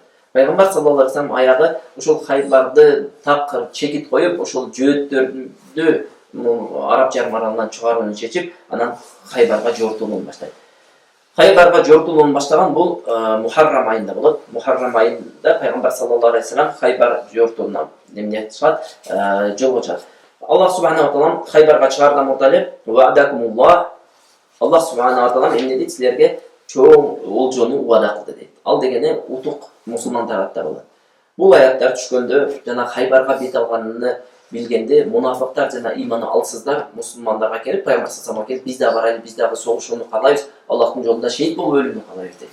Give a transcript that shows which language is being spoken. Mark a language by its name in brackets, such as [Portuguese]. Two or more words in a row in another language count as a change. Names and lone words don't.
[Kyrgyz] Пайгамбар [Arabic] صلى الله عليه وسلم [Kyrgyz] аягы ошол Хайбарды такыр чекит коюп, ошол жөөттөрдү Араб жарым аралынан чыгарууну чечип, анан Хайбарга жортуулууну баштайт. Хайбарга жортуулууну баштаган бул Мухаррам айында болот. Мухаррам айында пайгамбар [Arabic] صلى الله عليه وسلم [Kyrgyz] Хайбар жортууна эмне чыгат, жолго чыгат. Аллах [Arabic] سبحانه تعالى [Kyrgyz] Хайбарга чыгардан мурда эле ва'адакумуллах, Аллах [Arabic] سبحانه تعالى [Kyrgyz] эмне дейт? Силерге чоң олжону убада кылды дейт. Ал дегени утук мусулмандарга болот. Бул аяттар түшкөндө жана Хайбарга бет алганын билгенде мунафыктар жана иманы алсыздар мусулмандарга келип, пайгамбар [Arabic] صلى الله عليه وسلم [Kyrgyz] келип, биз да барайлы, биз дагы согушууну каалайбыз, Аллахтын жолунда шейит болуп өлүүнү каалайбыз дейт.